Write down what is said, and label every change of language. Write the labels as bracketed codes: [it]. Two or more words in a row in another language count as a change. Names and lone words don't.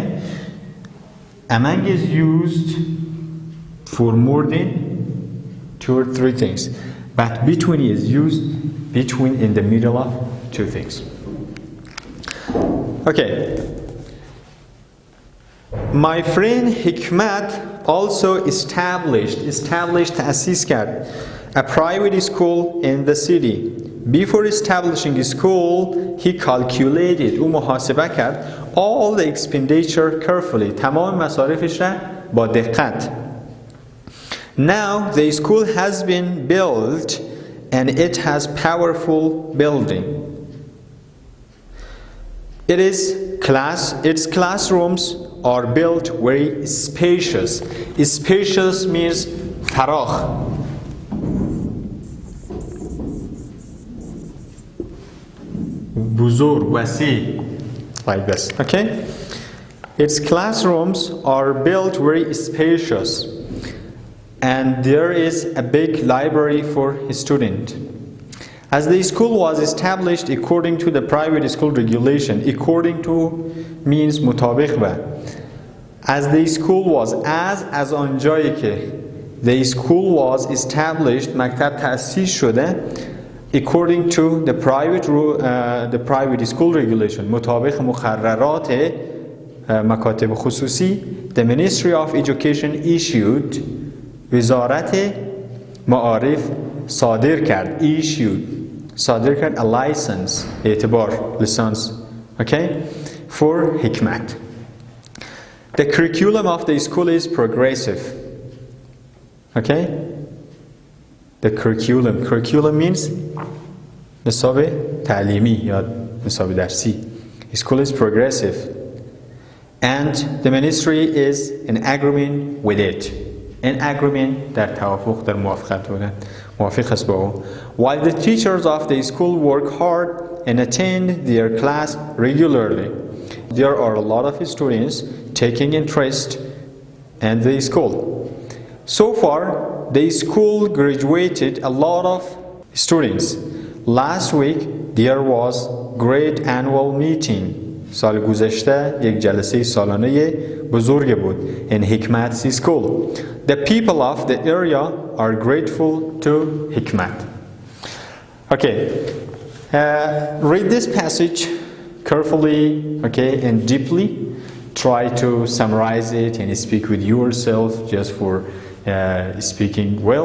[en] Among is used for more than 2 or 3 things. But between is used between in the middle of 2 things. Okay. My friend Hikmat also established [fa] تأسیس کرد [en] a private school in the city. Before establishing a school, he calculated, [fa] او محاسبه کرد [en] all the expenditure carefully. [fa] تمام مصارفش را با دقت. [en] Now the school has been built and it has powerful building. Its classrooms are built very spacious. Spacious means [fa] فراخ. بزرگ, وسیع. [en] Like this. Okay? Its classrooms are built very spacious. And there is a big library for a student. As the school was established according to the private school regulation, according to means [fa] مطابق به. [en] As the school was, as [fa] آنجایی که [en] the school was established, [fa] مکتب تأسیس شده, [en] according to the private school regulation, [fa] مطابق مقررات مکاتب خصوصی, [en] the Ministry of Education issued, [fa] وزارت معارف صادر کرد, صادر کرد [en] a license, [fa] اعتبار, [en] license, okay, for Hikmat. The curriculum of the school is progressive. Okay? The curriculum means [fa] نصاب تعلیمی یا نصاب درسی. [en] School is progressive. And the ministry is in agreement with it. In agreement, [fa] در توافق, در موافقت بودن. موافق است با او. [en] While the teachers of the school work hard and attend their class regularly, there are a lot of students taking interest in the school. So far, the school graduated a lot of students. Last week, there was great annual meeting. [fa] سال گذشته یک جلسه سالانه بزرگ بود [en] in Hikmat's school. The people of the area are grateful to Hikmat. Okay, read this passage carefully, okay, and deeply. Try to summarize it and speak with yourself just for speaking well.